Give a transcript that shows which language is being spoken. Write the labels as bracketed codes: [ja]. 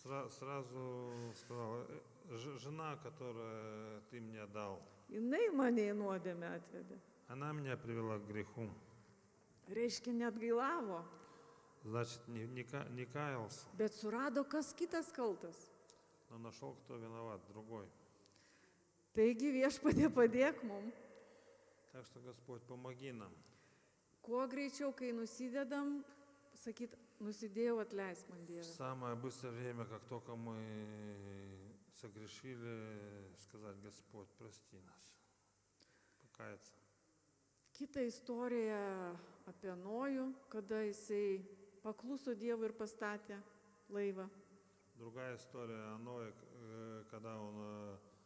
[ru] сразу сказал, жена, которую ты мне дал, [lt] jinai mane į nuodėmę atvedė. [ru] она меня привела к греху. [lt] Reiškia, neatgailavo, [ru] Значит, не каялся, [lt] bet surado, kas kitas kaltas. [ru] но нашел, кто виноват, другой. [lt] Taigi viešpatie padėk mum. [ru] Так что, Господь, помоги нам. [lt] Kuo greičiau, kai nusidedam, sakyt, nusidėjau, atleisk man [ru] В [lt] Dieve. [ru] самое быстрое время, как только мы согрешили, сказать, Господь, прости нас. Покаяться. [lt] Kita istorija apie Nojų, kada jisai pakluso Dievui ir pastatė laivą. [ru] Другая история о Ное, когда он